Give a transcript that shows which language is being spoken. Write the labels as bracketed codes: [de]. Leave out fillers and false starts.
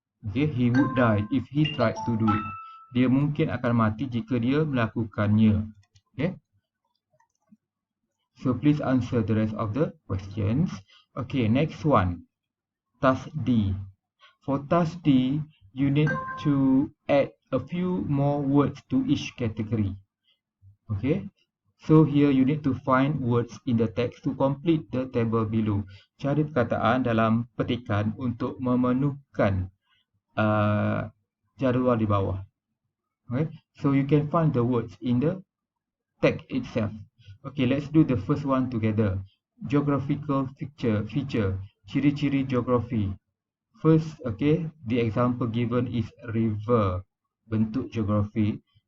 [en] Okay, he would die if he tried to do it. [ms] Dia mungkin akan mati jika dia melakukannya. [en] Okay, so please answer the rest of the questions. Okay, next one. Task D. For task D, you need to add a few more words to each category. Okay, so here you need to find words in the text to complete the table below. [ms] Cari perkataan dalam petikan untuk memenuhkan jadual di bawah. [en] Okay, so you can find the words in the text itself. Okay, let's do the first one together. Geographical feature, [ms] ciri-ciri geografi. [en] First, okay, the example given is river, [ms] bentuk geografi.